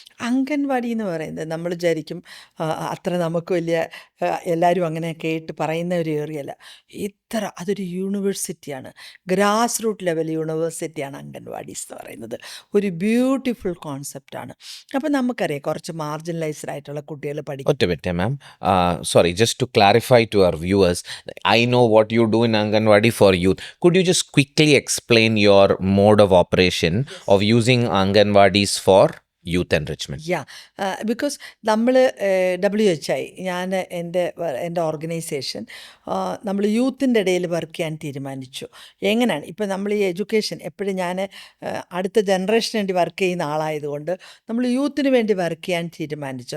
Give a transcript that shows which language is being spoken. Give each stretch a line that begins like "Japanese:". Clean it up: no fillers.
Malayalam: അംഗൻവാടി എന്ന് പറയുന്നത് നമ്മൾ വിചാരിക്കും അത്ര നമുക്ക് വലിയ എല്ലാവരും അങ്ങനെ കേട്ട് പറയുന്ന ഒരു ഏരിയ അല്ല. അതൊരു യൂണിവേഴ്സിറ്റിയാണ്, ഗ്രാസ് റൂട്ട് ലെവൽ യൂണിവേഴ്സിറ്റിയാണ് അംഗൻവാടീസ് എന്ന് പറയുന്നത്. ഒരു ബ്യൂട്ടിഫുൾ കോൺസെപ്റ്റാണ്. അപ്പം നമുക്കറിയാം കുറച്ച് മാർജിനലൈസ്ഡ് ആയിട്ടുള്ള കുട്ടികൾ പഠിക്കും. ഒറ്റ minute ma'am,
English: sorry, just to clarify to our viewers, I know what you do in Anganwadi for youth. Could you just quickly explain your mode of operation of using Anganwadis for youth enrichment?
Malayalam: Because നമ്മൾ WHI, ഞാൻ എൻ്റെ organisation നമ്മൾ യൂത്തിൻ്റെ ഇടയിൽ work ചെയ്യാൻ തീരുമാനിച്ചു. എങ്ങനെയാണ് ഇപ്പം നമ്മൾ ഈ എഡ്യൂക്കേഷൻ എപ്പോഴും ഞാൻ അടുത്ത ജനറേഷന് വേണ്ടി വർക്ക് ചെയ്യുന്ന ആളായതുകൊണ്ട് നമ്മൾ യൂത്തിന് വേണ്ടി വർക്ക് ചെയ്യാൻ തീരുമാനിച്ചു.